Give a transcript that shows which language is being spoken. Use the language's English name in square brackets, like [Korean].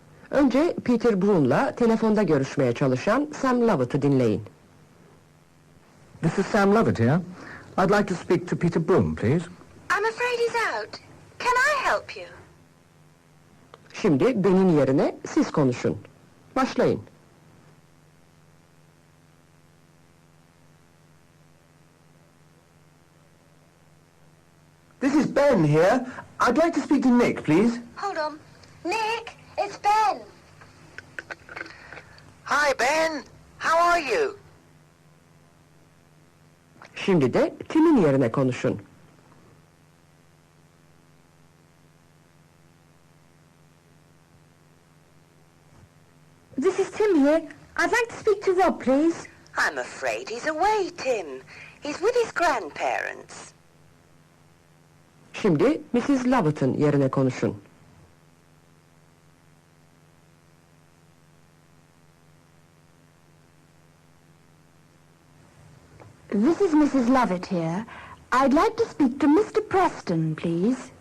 [Turkish] Önce Peter Brown'la telefonda görüşmeye çalışan Sam Lovett'ı dinleyin. [English] This is Sam Lovett here. I'd like to speak to Peter Broom, please. I'm afraid he's out. Can I help you? [Turkish] Şimdi benim yerine siz konuşun. Başlayın. [English] This is Ben here. I'd like to speak to Nick, please. Hold on. Nick, it's Ben. Hi, Ben. How are you? [Turkish] Şimdi de Tim'in yerine konuşun. [English] This is Tim here. I'd like to speak to Rob, please. I'm afraid he's away, Tim. He's with his grandparents. [Turkish] Şimdi Mrs. Lovett'ın yerine konuşun. [English] This is Mrs. Lovett here. I'd like to speak to Mr. Preston, please.